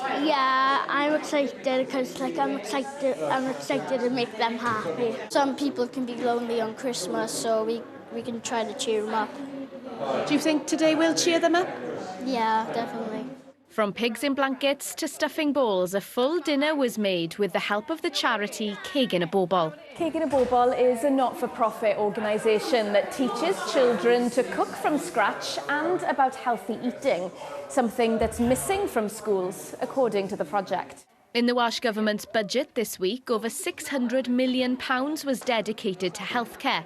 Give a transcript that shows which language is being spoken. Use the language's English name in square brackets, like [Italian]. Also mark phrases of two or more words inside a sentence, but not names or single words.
[English] Yeah, I'm excited because I'm excited to make them happy. Some people can be lonely on Christmas, so we can try to cheer them up. Do you think today will cheer them up? Yeah, definitely. From pigs in blankets to stuffing balls, a full dinner was made with the help of the charity Cig yn y Bobl. Cig yn y Bobl is a not-for-profit organisation that teaches children to cook from scratch and about healthy eating, something that's missing from schools, according to the project. In the Welsh Government's budget this week, over £600 million was dedicated to healthcare.